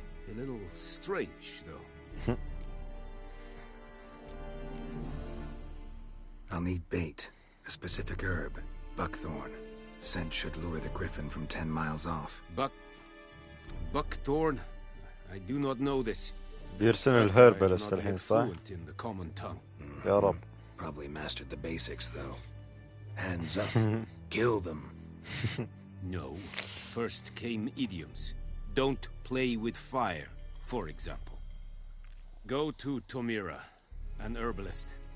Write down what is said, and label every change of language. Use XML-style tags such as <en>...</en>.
<en>A little strange, though. I'll need bait. A specific herb. Buckthorn. Scent should lure the griffin from 10 miles off. Buckthorn? I do not know this.</en> <ar>بيرسل الهرب لسه الحين صح؟</ar> <en>In the common tongue.</en> <ar>يا رب.</ar> <en>Probably mastered the basics though. Hands up. Kill them. No. First came idioms. Don't play with fire, for example. Go to Tomira, an herbalist.</en>